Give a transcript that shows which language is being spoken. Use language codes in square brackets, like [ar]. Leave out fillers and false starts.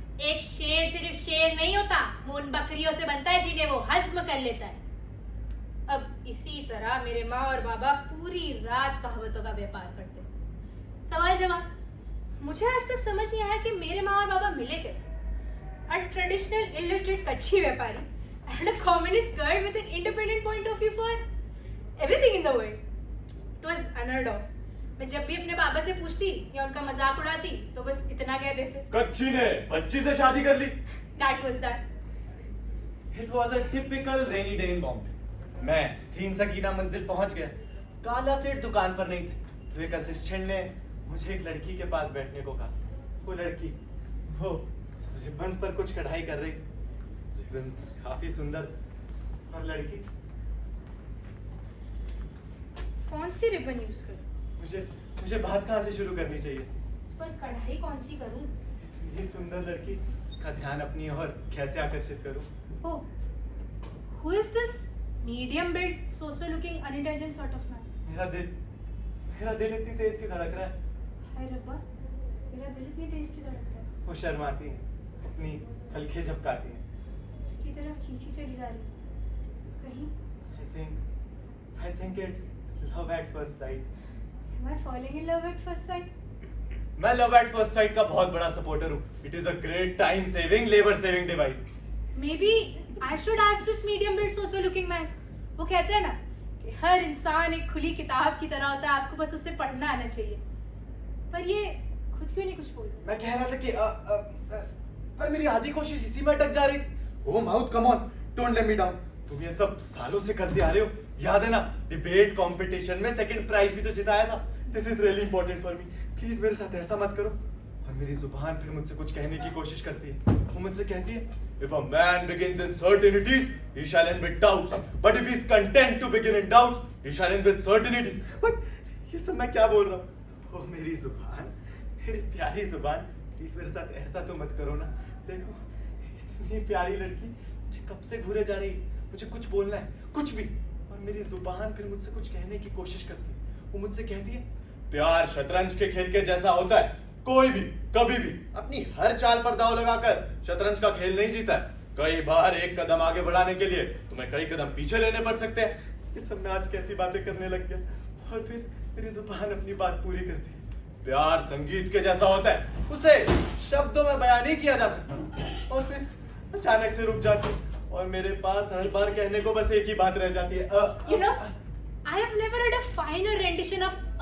[hi] एक शेर सिर्फ शेर नहीं होता, वो उन बकरियों से बनता है जिन्हें वो हजम कर लेता है। अब इसी तरह मेरे माँ और बाबा पूरी रात कहावतों का व्यापार करते। सवाल जवाब। मुझे आज तक समझ नहीं आया कि मेरे माँ और बाबा मिले कैसे। [en] A traditional illiterate [hi] कच्ची व्यापारी [en] and a communist girl with an independent point of view for everything in the world. It was unheard of. [hi] मैं जब भी अपने बाबा से पूछती या उनका मजाक उड़ाती, तो बस इतना कह देते, कच्ची ने बच्ची से शादी कर ली। [en] That was that. It was a typical rainy day in Bombay. [hi] मैं 3 सकीना मंजिल पहुंच गया। काला सेठ दुकान पर नहीं थे, तो एक असिस्टेंट ने मुझे एक लड़की के पास बैठने को कहा। वो लड़की वो रिबन्स पर कुछ कढ़ाई कर रही थी। रिबन्स काफी सुंदर और लड़की। कौन सी रिबन यूज करूं? मुझे बात कहाँ से शुरू करनी चाहिए? इस पर कढ़ाई कौन सी करूं? इतनी सुंदर लड़की, इसका ध्यान अपनी ओर कैसे आकर्षित करूं? [en] Oh, who is this medium built, so looking unintelligent sort of man? [hi] मेरा दिल इतनी तेज क्यों धड़क रहा है? हाय रब्बा, मेरा दिल इतनी तेज क्यों धड़कता है? वो शर्माती है, अपनी हल्के झपकाती है। इसकी तरफ खींची चली जा रही है। कहीं [en] I think it's love at first sight. Am I falling in love at first sight? मैं love at first sight [hi] का बहुत बड़ा [en] Supporter हूँ। It is a great time saving, labour saving device. Maybe I should ask this medium built so looking man. [hi] वो कहते हैं ना कि हर इंसान एक खुली किताब की तरह होता है, आपको बस उससे पढ़ना आना चाहिए। पर ये खुद क्यों नहीं कुछ बोल रहा? मैं कह रहा था कि पर मेरी आधी कोशिश इसी में अटक जा रही थी। [en] Oh mouth, come on, don't let me down. [hi] तुम ये सब सालों से करते आ रहे हो, याद है ना? [en] debate competition में second prize [hi] भी तो जिताया था। [en] This is really important for me. [hi] Please मेरे साथ ऐसा मत करो। और मेरी जुबान फिर मुझसे कुछ कहने की कोशिश करती है। वो मुझसे कहती है, [en] if a man begins in certainties, he shall end with doubts. But if he is content to begin in doubts, he shall end with certainties. [hi] But ये सब मैं क्या बोल रहा हूँ? ओ मेरी जुबान, मेरी प्यारी जुबान, प्लीज मेरे साथ ऐसा तो मत करो ना। देखो, इतनी प्यारी लड़की मुझे कब से घूरे जा रही है। मुझे कुछ बोलना है, कुछ भी, और मेरी जुबान फिर मुझसे कुछ कहने की कोशिश करती है। वो मुझसे कहती है, प्यार शतरंज के खेल के जैसा होता है। कोई भी कभी भी अपनी हर चाल पर दांव लगाकर शतरंज का खेल नहीं जीता है। कई बार एक कदम आगे बढ़ाने के लिए तुम्हें कई कदम पीछे लेने पड़ सकते हैं। ये सब मैं आज कैसी बातें करने लग गया। और फिर मेरी जुबान अपनी बात पूरी करती है। प्यार संगीत के जैसा होता है, उसे शब्दों में बयान नहीं किया जा सकता। और फिर अचानक से रुक जाती और मेरे पास हर बार कहने को बस एक ही बात रह जाती है [en] You know, I have never heard a finer rendition of